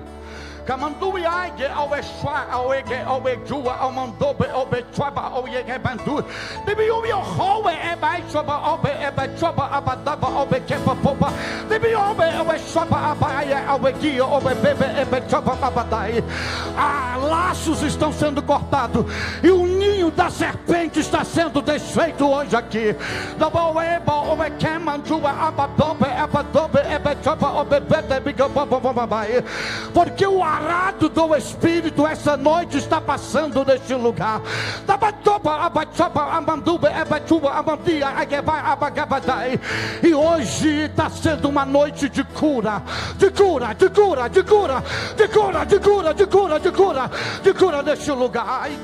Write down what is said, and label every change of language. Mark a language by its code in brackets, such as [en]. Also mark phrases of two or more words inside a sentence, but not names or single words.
[pt] Kamandu yage awe shwa awege awe jua amandobe obe chaba oye gebandu. Debi obe howe eba shaba obe eba chaba abadaba obe kepa popa. Debi obe awe shaba abaya awe gia obe bebe eba chaba abadai. Laços estão sendo cortados e o ninho da serpente está sendo desfeito hoje aqui. Dabo eba obe kemandua abadobe abadobe eba chaba obe bebe biga babai. Porque o arado do Espírito essa noite está passando neste lugar. E hoje está sendo uma noite de cura, de cura, de cura, de cura, de cura, de cura, de cura, de cura, de cura neste lugar.